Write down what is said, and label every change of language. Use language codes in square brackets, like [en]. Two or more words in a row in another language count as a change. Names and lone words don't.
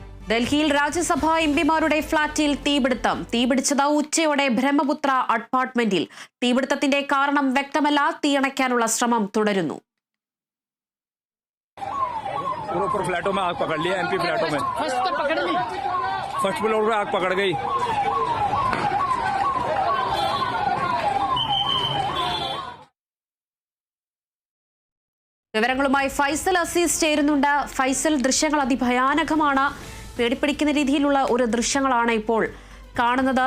[ml] ഡൽഹിയിൽ രാജ്യസഭാ എംപിമാരുടെ ഫ്ളാറ്റിൽ തീപിടുത്തം. തീപിടിച്ചത് ഉച്ചയോടെ ബ്രഹ്മപുത്ര അപ്പാർട്ട്മെന്റിൽ. തീപിടുത്തത്തിന്റെ കാരണം വ്യക്തമല്ല. തീയണയ്ക്കാനുള്ള ശ്രമം തുടരുന്നു. [hi] फ्लैटों में आग पकड़ लिया। एमपी फ्लैटों में [en] first floor [hi] पे आग पकड़ गई। [ml] വിവരങ്ങളുമായി ഫൈസൽ അസീസ് ചേരുന്നുണ്ട്. ഫൈസൽ, ദൃശ്യങ്ങൾ അതിഭയാനകമാണ്. പേടിപ്പിടിക്കുന്ന രീതിയിലുള്ള ഒരു ദൃശ്യങ്ങളാണ് ഇപ്പോൾ കാണുന്നത്.